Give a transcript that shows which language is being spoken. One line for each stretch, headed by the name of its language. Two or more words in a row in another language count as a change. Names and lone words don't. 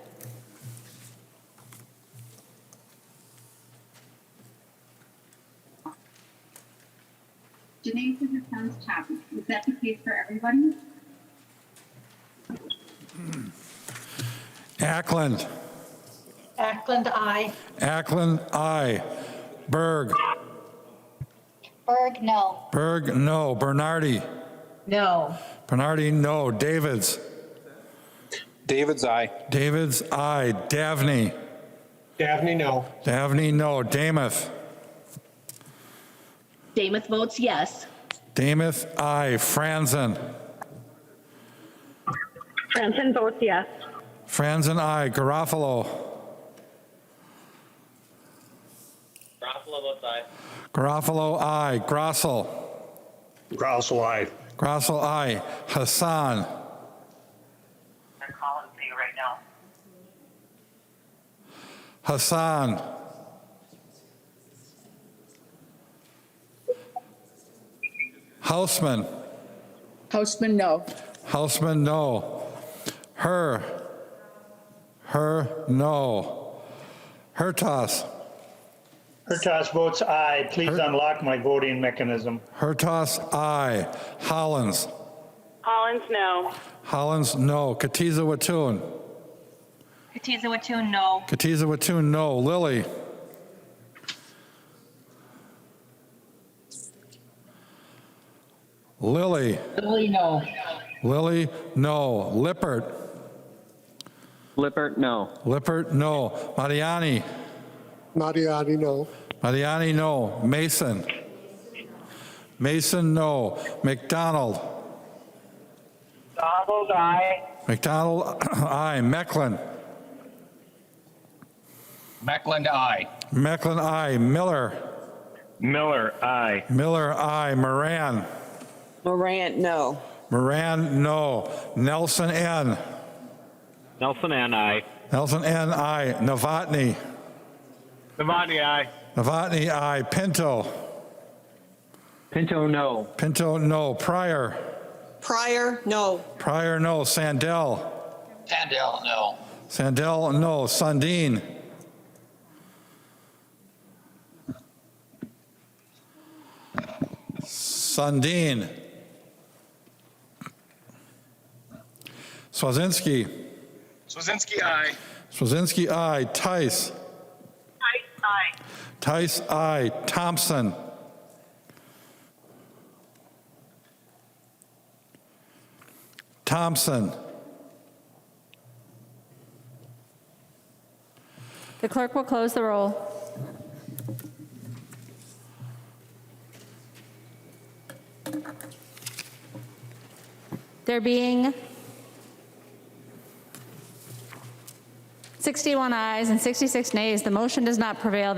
English: Janae says it sounds choppy. Is that the case for everybody? Ackland. Ackland, aye. Ackland, aye. Berg. Berg, no. Berg, no. Bernardi. No. Bernardi, no. Davids. David's aye. Davids, aye. Davney. Dabney, no. Dabney, no. Damath. Damath votes yes. Damath, aye. Franzen. Franzen votes yes. Franzen, aye. Garofalo. Garofalo votes aye. Garofalo, aye. Grossel. Grossel aye. Grossel, aye. Hassan. I'm calling for you right now. Hassan. Hausman. Hausman, no. Hausman, no. Her, no. Hertas. Hertas votes aye. Please unlock my voting mechanism. Hertas, aye. Hollins. Hollins, no. Hollins, no. Katiza Watun. Katiza Watun, no. Katiza Watun, no. Lilly. Lilly. Lily, no. Lilly, no. Lippert. Lippert, no. Lippert, no. Mariani. Mariani, no. Mariani, no. Mason. Mason, no. McDonald. Donald, aye. McDonald, aye. Mecklin. Meckland, aye. Mecklin, aye. Miller. Miller, aye. Miller, aye. Moran. Morant, no. Moran, no. Nelson, N. Nelson and I. Nelson, N, aye. Novotny. Novotny, aye. Novotny, aye. Pinto. Pinto, no. Pinto, no. Pryor. Pryor, no. Pryor, no. Sandell. Sandell, no. Sandell, no. Sundin. Sundin. Swazinski. Swazinski, aye. Swazinski, aye. Tice. Tice, aye. Tice, aye. Thompson. Thompson. The clerk will close the roll. There being 61 ayes and 66 nays, the motion does not prevail.